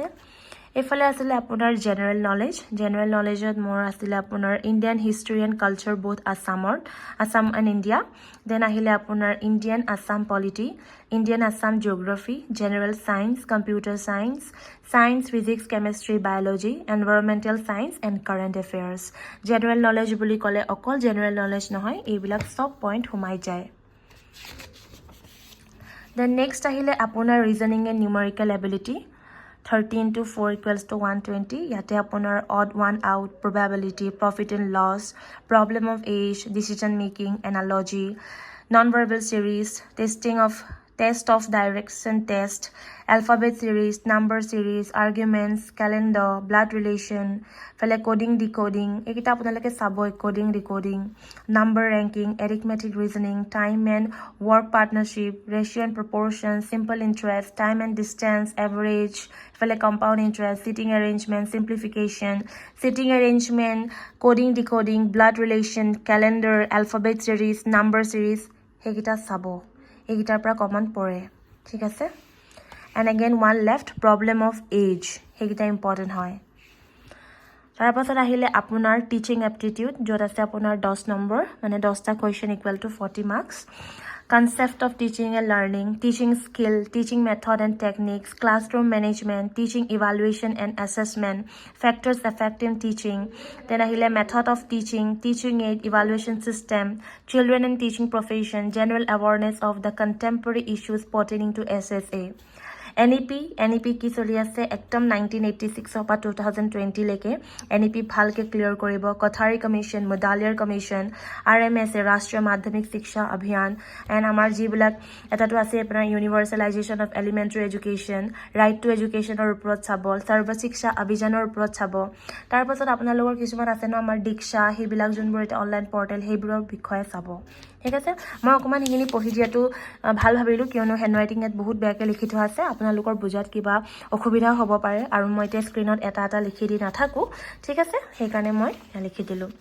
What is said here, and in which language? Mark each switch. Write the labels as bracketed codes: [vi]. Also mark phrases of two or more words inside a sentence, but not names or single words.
[as] এফালে আছিল আপোনাৰ [en] general knowledgeত [as] মোৰ আছিল আপোনাৰ [en] Indian history and culture both Assam and India then [as] আহিলে আপোনাৰ [en] Indian Assam polity Indian Assam geography general science computer science physics chemistry biology environmental science and current affairs general knowledge [as] বুলি ক'লে অকল [en] general knowledge [as] নহয় এইবিলাক সব পইণ্ট সোমাই যায় [en] then next [as] আহিলে আপোনাৰ [en] reasoning and numerical ability 30 into 4 equals to 120 [as] ইয়াতে আপোনাৰ [en] odd one out probability profit and loss problem of age decision making analogy non-verbal series test of direction test alphabet series number series arguments calendar blood relation ফলে coding decoding [as] এইকিটা আপোনালোকে চাব [en] coding decoding number ranking arithmetic reasoning time and work partnership ratio and proportion simple interest time and distance average ফলে compound interest sitting arrangement simplification sitting arrangement coding decoding blood relation calendar alphabet series number series [as] সেইকিটা চাব এইকিটাৰ পৰা কমন পৰে ঠিক আছে [en] and again one left problem of age [as] সেইকিটা ইম্পৰ্টেন্ট হয় তাৰ পাছত আহিলে আপোনাৰ [en] teaching aptitude [as] যত আছে আপোনাৰ 10 নম্বৰ মানে 10টা [en] question equal to 40 marks concept of teaching and learning teaching skill teaching method and techniques classroom management teaching evaluation and assessment factors affecting teaching then ahile method of teaching aid evaluation system children and teaching profession general awareness of the contemporary issues pertaining to SSA [as] NEP কি চলি আছে একদম 1986 পৰা 2020 লৈকে NEP ভালকে ক্লিয়াৰ কৰিব কথাৰী কমিশন মেডালিয়াৰ কমিশন RMS ৰাষ্ট্ৰীয় মাধ্যমিক শিক্ষা অভিযান এণ্ড আমাৰ যিবিলাক এটাটো আছে আপোনাৰ [en] universalization of elementary education right to educationৰ [as] ওপৰত চাব সৰ্ব শিক্ষা অভিযানৰ ওপৰত চাব তাৰ পাছত আপোনালোকৰ কিছুমান আছে ন আমাৰ দীক্ষা সেইবিলাক যোনবোৰ এটা [en] online portal [as] সেইবোৰৰ বিষয়ে চাব ঠিক আছে মই অকমান হিনি পঢ়ি দিয়াটো ভাল ভাবিলো কিয়নো হেণ্ডৰাইটিং এত বহুত বেয়াকে লিখি থোৱা আছে আপোনালোকৰ বুজাত কিবা অসুবিধা হ'ব পাৰে আৰু মই এতিয়া স্ক্ৰিনত এটা লিখি দি নাথাকো ঠিক আছে সেইকাৰণে মই লিখি দিলো